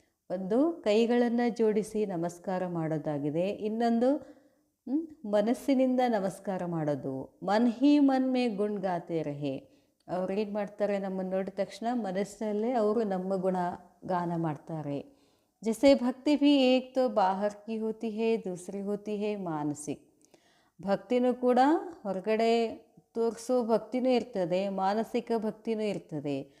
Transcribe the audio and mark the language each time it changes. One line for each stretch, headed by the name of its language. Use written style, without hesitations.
Kannada: ಒಂದು ಕೈಗಳನ್ನು ಜೋಡಿಸಿ ನಮಸ್ಕಾರ ಮಾಡೋದಾಗಿದೆ, ಇನ್ನೊಂದು ಮನಸ್ಸಿನಿಂದ ನಮಸ್ಕಾರ ಮಾಡೋದು.
Hindi: ಮನ್ ಹಿ ಮನ್ ಮೇ ಗುಣ್ ಗಾತೆ ರಹೆ.
Kannada: ಅವ್ರು ಏನು ಮಾಡ್ತಾರೆ? ನಮ್ಮನ್ನು ನೋಡಿದ ತಕ್ಷಣ ಮನಸ್ಸಿನಲ್ಲೇ ಅವರು ನಮ್ಮ ಗುಣ ಗಾನ ಮಾಡ್ತಾರೆ.
Hindi: जैसे भक्ति भी एक तो बाहर की होती है, दूसरी होती है मानसिक.
Kannada: ಭಕ್ತಿನೂ ಕೂಡ ಹೊರಗಡೆ ತೋರಿಸೋ ಭಕ್ತಿನೂ ಇರ್ತದೆ, ಮಾನಸಿಕ ಭಕ್ತಿನೂ ಇರ್ತದೆ.